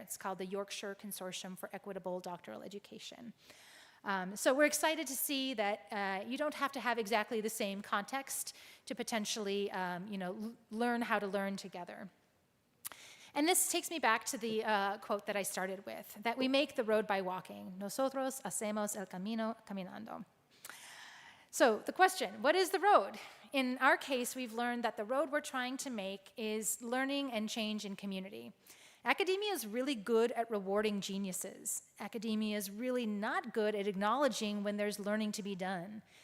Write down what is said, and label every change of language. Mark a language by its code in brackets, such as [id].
[en] It's called the Yorkshire Consortium for Equitable Doctoral Education. So we're excited to see that you don't have to have exactly the same context to potentially learn how to learn together. And this takes me back to the quote that I started with, that we make the road by walking. [es] Nosotros hacemos el camino caminando. [en] So the question, what is the road? In our case, we've learned that the road we're trying to make is learning and change in community. Academia is really good at rewarding geniuses. Academia is really not good at acknowledging when there's learning to be done.